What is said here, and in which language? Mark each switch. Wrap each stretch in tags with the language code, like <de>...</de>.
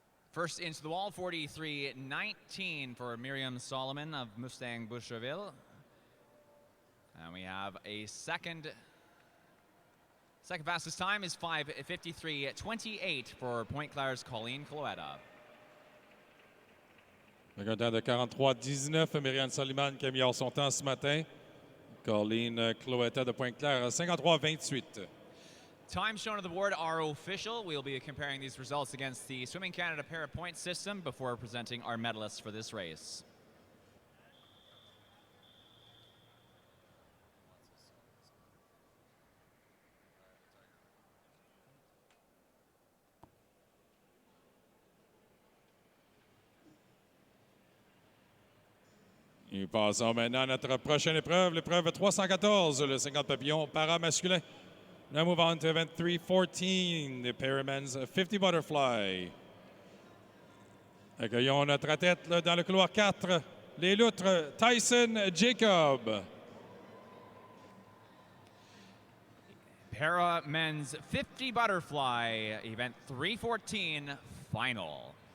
<en>First into the wall, 43.19 for Miriam Solomon of Mustang Boucherville. And we have a second fastest time is 5:53.28 for Pointe Claire's Colleen Cloetta.</en> <fr>Avec un temps de 43,19, Myriam Soliman qui a mis hors son temps ce matin. Colleen Cloetta de Pointe-Claire, 53,28.</fr> <en>Times shown on the board are official. We'll be comparing these results against the Swimming Canada para-point system before presenting our medalists for this race.</en> <fr>Et passons maintenant à notre prochaine épreuve, l'épreuve 314, le 50 papillons para-masculin.</fr> <en>Now move on to event 314, the Paramen's 50 Butterfly.</en> <fr>Accueillons notre athlète dans le couloir 4, les loutres Tyson Jacob.</fr> <en>Para men's 50 butterfly, event 314, final.</en>